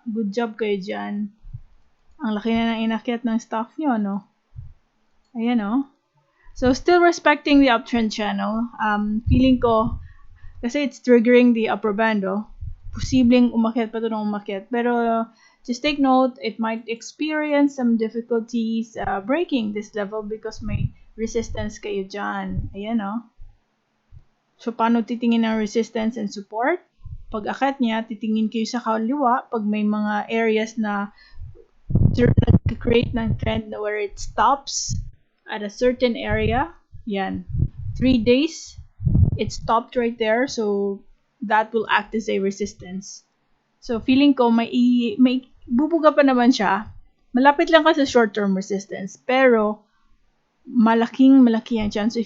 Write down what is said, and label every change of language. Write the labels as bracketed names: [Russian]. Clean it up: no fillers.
[English] Good job [Filipino] kayo dyan. Ang laki na ng inakyat ng stock nyo, no? Ayan, no? [English] So, still respecting the uptrend channel. [Filipino] Feeling ko, kasi [English] it's triggering the upper band, oh. [Filipino] Posibleng umakyat pa ito ng umakyat. [English] Pero, just take note, it might experience some difficulties breaking this level because [Filipino] may resistance kayo dyan. Ayan, no? So, paano titingin ng resistance and support? Pag akyat niya, titingin kayo sa kaliwa. Pag may mga [English] areas na create ng trend where it stops at a certain area, yan, 3 days, it stopped right there, so that will act as a resistance. [Filipino] So feeling ko may bubuga pa naman siya, malapit lang ka sa short-term resistance, pero malaki ang chance.